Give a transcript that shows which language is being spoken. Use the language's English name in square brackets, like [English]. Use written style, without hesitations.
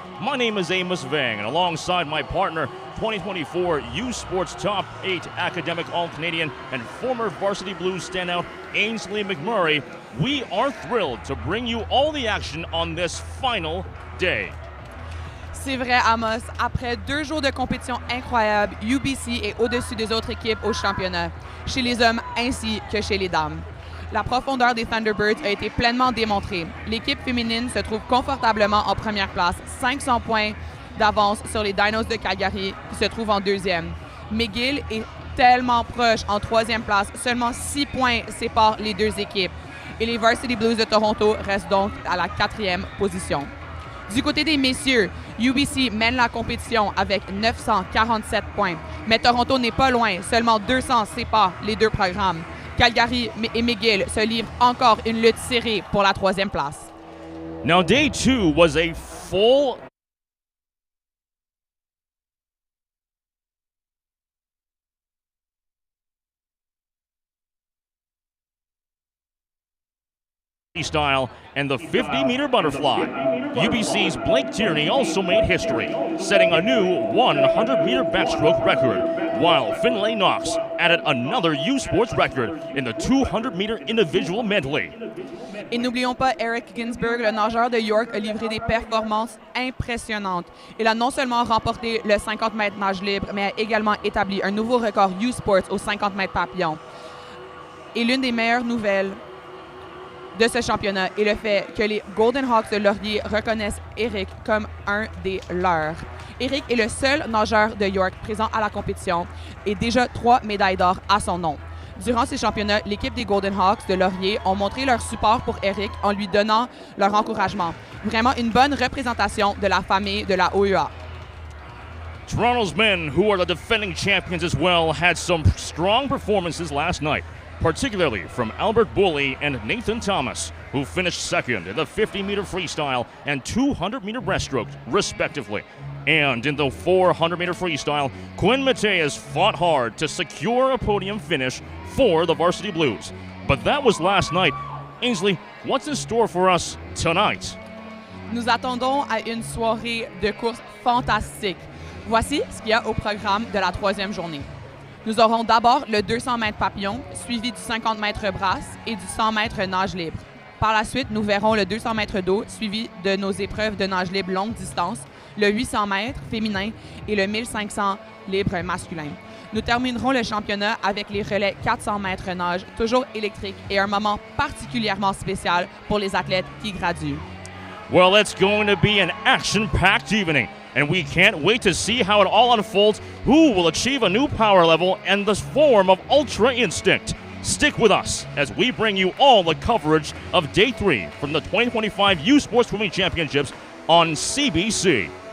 [English] My name is Amos Vang, and alongside my partner, 2024 U-Sports Top 8 Academic All-Canadian and former Varsity Blues standout Ainsley McMurray, we are thrilled to bring you all the action on this final day. [French] C'est vrai, Amos. Après 2 jours de compétition incroyable, UBC est au-dessus des autres équipes au championnat, chez les hommes ainsi que chez les dames. La profondeur des Thunderbirds a été pleinement démontrée. L'équipe féminine se trouve confortablement en première place, 500 points d'avance sur les Dinos de Calgary qui se trouvent en deuxième. McGill est tellement proche en troisième place, seulement 6 points séparent les deux équipes. Et les Varsity Blues de Toronto restent donc à la 4e position. Du côté des messieurs, UBC mène la compétition avec 947 points. Mais Toronto n'est pas loin, seulement 200 séparent les deux programmes. Calgary et McGill se livrent encore une lutte serrée pour la 3e place. [English] Now, day 2 was a full freestyle and the 50-meter butterfly. UBC's Blake Tierney also made history, setting a new 100-meter backstroke record, while Finlay Knox added another U-Sports record in the 200-meter individual medley. [French] Et n'oublions pas Eric Ginsberg, le nageur de York, a livré des performances impressionnantes. Il a non seulement remporté le 50 mètres nage libre, mais a également établi un nouveau record U-Sports aux 50 mètres papillon. Et l'une des meilleures nouvelles de ce championnat est le fait que les Golden Hawks de Laurier reconnaissent Eric comme un des leurs. Eric est le seul nageur de York présent à la compétition et déjà 3 médailles d'or à son nom. Durant ces championnats, l'équipe des Golden Hawks de Laurier ont montré leur support pour Eric en lui donnant leur encouragement. Vraiment une bonne représentation de la famille de la OUA. [English] Toronto's men, who are the defending champions as well, had some strong performances last night, particularly from Albert Bully and Nathan Thomas, who finished second in the 50-meter freestyle and 200-meter breaststroke, respectively. And in the 400-meter freestyle, Quinn Mateus fought hard to secure a podium finish for the Varsity Blues. But that was last night. Ainsley, what's in store for us tonight? [French] Nous attendons à une soirée de course fantastique. Voici ce qu'il y a au programme de la 3e journée. Nous aurons d'abord le 200 mètres papillon, suivi du 50 mètres brasse et du 100 mètres nage libre. Par la suite, nous verrons le 200 mètres d'eau, suivi de nos épreuves de nage libre longue distance, le 800 mètres féminin et le 1500 libre masculin. Nous terminerons le championnat avec les relais 400 mètres nage, toujours électriques, et un moment particulièrement spécial pour les athlètes qui graduent. [English] Well, it's going to be an action-packed evening, and we can't wait to see how it all unfolds, who will achieve a new power level and the form of Ultra Instinct. Stick with us as we bring you all the coverage of Day 3 from the 2025 U Sports Swimming Championships on CBC.